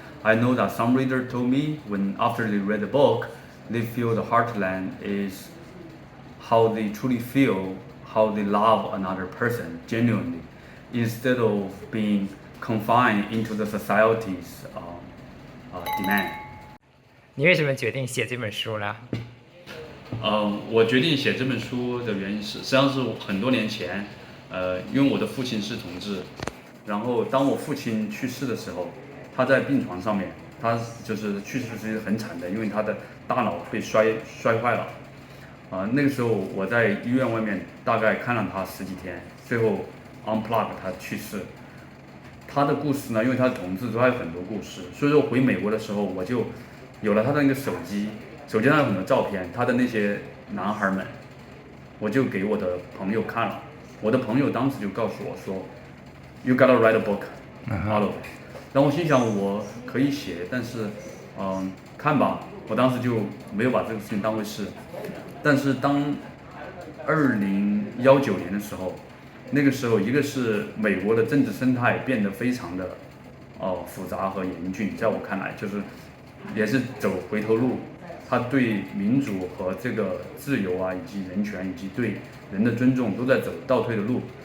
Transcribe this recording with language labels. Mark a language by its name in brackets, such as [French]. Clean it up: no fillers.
[English] I know that some reader told me when after they read the book, they feel the heartland is how they truly feel, how they love another person genuinely, instead of being confined into the society's demand. [Chinese] 你为什么决定写这本书呢？我决定写这本书的原因是，实际上是很多年前，因为我的父亲是同志，然后当我父亲去世的时候，他在病床上面，他就是去世是很惨的，因为他的大脑被摔坏了，那个时候我在医院外面大概看了他10几天，最后 unplug 他去世。他的故事呢，因为他是同志，所以他有很多故事，所以说回美国的时候，我就有了他的那个手机上有很多照片，他的那些男孩们，我就给我的朋友看了。我的朋友当时就告诉我说 ， [English] You gotta write a book out of it。 [Chinese] 然后我心想我可以写，但是看吧，我当时就没有把这个事情当回事。但是当2019年的时候，那个时候一个是美国的政治生态变得非常的复杂和严峻，在我看来就是也是走回头路，他对民主和这个自由啊，以及人权以及对人的尊重都在走倒退的路。